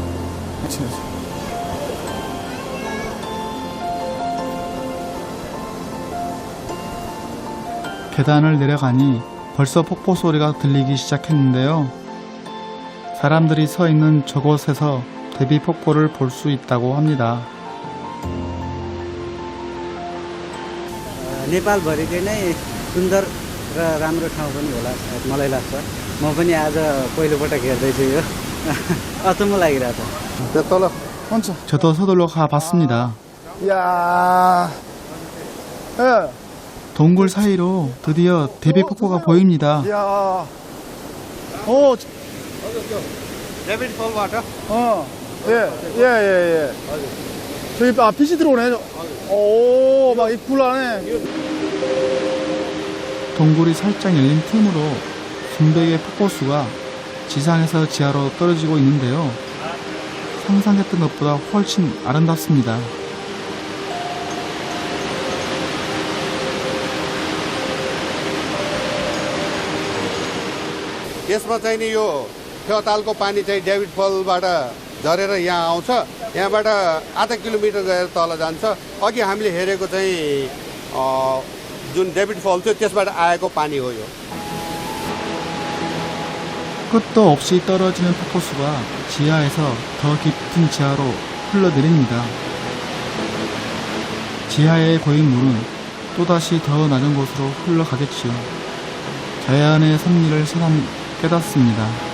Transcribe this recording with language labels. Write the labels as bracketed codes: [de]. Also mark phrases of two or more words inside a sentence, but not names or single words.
[ko] 계단을 내려가니 벌써 폭포 소리가 들리기 시작했는데요. 사람들이 서 있는 저곳에서 대비 폭포를 볼 수 있다고 합니다. [ne] नेपालभरिकै नै सुन्दर र राम्रो ठाउँ पनि होला सायद मलाई लाग्छ। म पनि आज पहिलोपटक हेर्दैछु यो अचम्म लागिरहेछ। त्यो तल [ko] 엄청. 저도 서둘러 가봤습니다. 야, 예, 동굴 사이로 드디어 대비 폭포가 보입니다. 야, [ne] डेभिड फलबाट [ko] 예. 저기 빛이 들어오네. 오, 막 입 굴러네. 동굴이 살짝 열린 틈으로 순백의 폭포수가 지상에서 지하로 떨어지고 있는데요. 상상했던 것보다 훨씬 아름답습니다. [ne] यसमा चाहिँ नि यो फेवातालको पानी चाहिँ डेभिड फलबाट झरेर यहाँ आउँछ। यहाँबाट आधा किलोमिटर गएर तल जान्छ। अघि हामीले हेरेको चाहिँ जुन डेभिड फल थियो त्यसबाट आएको पानी हो यो। [ko] 끝도 없이 떨어지는 폭포수가 지하에서 더 깊은 지하로 흘러내립니다. 지하에 고인 물은 또다시 더 낮은 곳으로 흘러가겠지요. 자연의 섭리를 새삼 깨닫습니다.